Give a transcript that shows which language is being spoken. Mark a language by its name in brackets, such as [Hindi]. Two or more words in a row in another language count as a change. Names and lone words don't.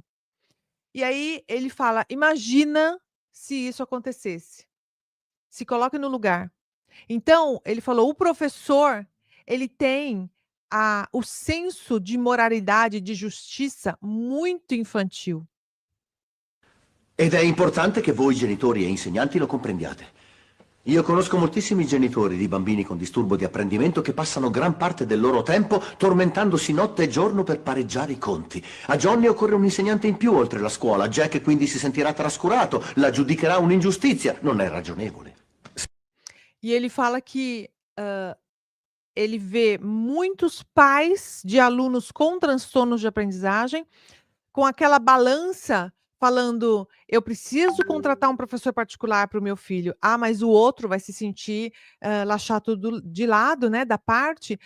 [Portuguese] E aí ele fala: imagina se isso acontecesse. Se coloque no lugar. Então, ele falou, o professor, ele tem o senso de moralidade, de justiça muito infantil. [Italian] Ed è importante che voi genitori e insegnanti lo comprendiate. Io conosco moltissimi genitori di bambini con disturbo di apprendimento che passano gran parte del loro tempo tormentandosi notte e giorno per pareggiare i conti. A Johnny occorre un insegnante in più oltre la scuola. Jack quindi si sentirà trascurato, la giudicherà un'ingiustizia. Non è ragionevole. [Portuguese] E ele fala que ele vê muitos pais de alunos com transtornos de aprendizagem com aquela balança falando: eu preciso contratar um professor particular para o meu filho. Ah, mas o outro vai se sentir laxado de lado, né, da parte.